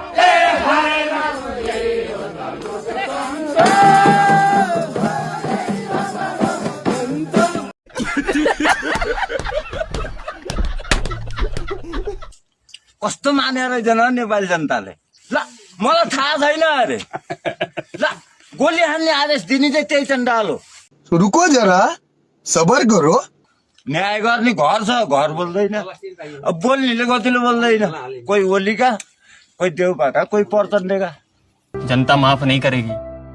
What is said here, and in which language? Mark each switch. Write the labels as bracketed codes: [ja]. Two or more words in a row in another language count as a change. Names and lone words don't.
[ne] कस्तो मानेर रहेछन् नेपाली जनताले ल मलाई थाहा छैन अरे ल गोली हान्ने आदेश दिने चाहिँ त्यही चण्डाल हो [hi] रुको जरा सबर करो [ne] न्याय गर्ने घर छ घर बोल्दैन अब बोल्नेले कतिले बोल्दैन कोही ओलीका कोही देउपाका कोही प्रचण्डका [hi] जनता माफ नहीं करेगी।